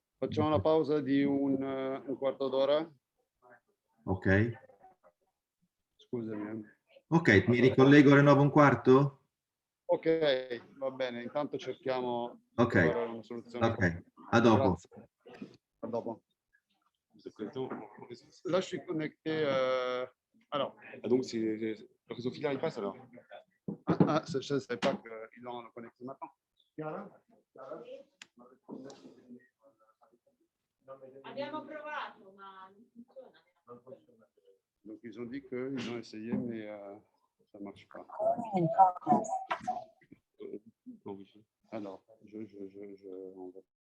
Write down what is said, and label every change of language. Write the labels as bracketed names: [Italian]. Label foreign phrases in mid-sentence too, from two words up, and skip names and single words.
[Italian] Facciamo una pausa di un quarto d'ora. Ok. Scusami. Ok, mi ricollego alle 9 e un quarto? Ok, va bene, intanto cerchiamo di Ok. trovare una soluzione. Ok, a dopo. Grazie. A dopo. [French] Là, je suis connecté. Alors. Ah, donc, le réseau filial, il passe alors? Ah, je ne savais pas qu'ils l'ont connecté maintenant. [Italian] Abbiamo provato, ma non funziona. [French] Donc, ils ont dit qu'ils ont essayé, mais ça ne marche pas. Alors, on va